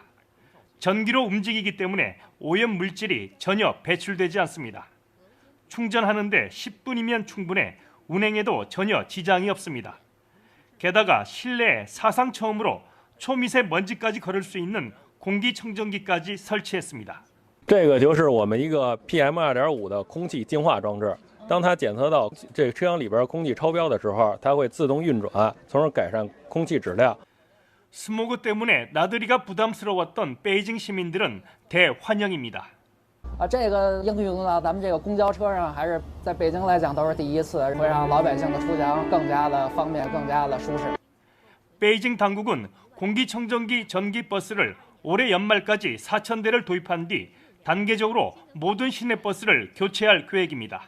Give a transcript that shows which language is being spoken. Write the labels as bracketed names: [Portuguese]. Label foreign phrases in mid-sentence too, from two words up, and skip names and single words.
[Korean] 전기로 움직이기 때문에 오염 물질이 전혀 배출되지 않습니다. 충전하는데 10분이면 충분해 운행에도 전혀 지장이 없습니다. 게다가 실내에 사상 처음으로 초미세먼지까지 걸을 수 있는 공기청정기까지 설치했습니다. [Chinese] 这个就是我们一个 PM2.5的空气净化装置。当它检测到这个车厢里边空气超标的时候，它会自动运转，从而改善空气质量。 [Korean] 스모그 때문에 나들이가 부담스러웠던 베이징 시민들은 대환영입니다. [Chinese] 这个应用到咱们这个公交车上，还是在北京来讲都是第一次，会让老百姓的出行更加的方便，更加的舒适。 [Korean] 베이징 당국은 공기청정기 전기버스를 올해 연말까지 4,000대를 도입한 뒤 단계적으로 모든 시내버스를 교체할 계획입니다.